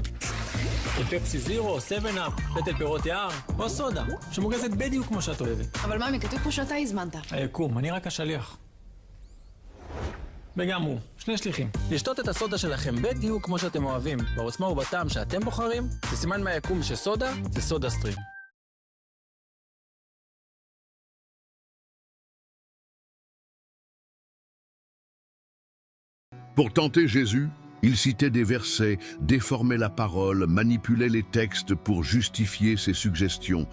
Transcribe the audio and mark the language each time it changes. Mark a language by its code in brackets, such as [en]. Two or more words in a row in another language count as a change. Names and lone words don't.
[he] עם פפסי זירו, או 7-אפ, פטל פירות יער, או סודה, שמוגזת בדיוק כמו שאת אוהבת. אבל מאמי, כתוב פה שאתה הזמנת. היקום, אני רק השליח. וגם הוא, 2 שליחים. לשתות את הסודה שלכם בדיוק כמו שאתם אוהבים, בעוצמה ובטעם שאתם בוחרים, זה סימן מהיקום שסודה זה סודה סטרים. [fr] Pour tenter Jésus, il citait des versets, déformait la parole, manipulait les textes pour justifier ses suggestions.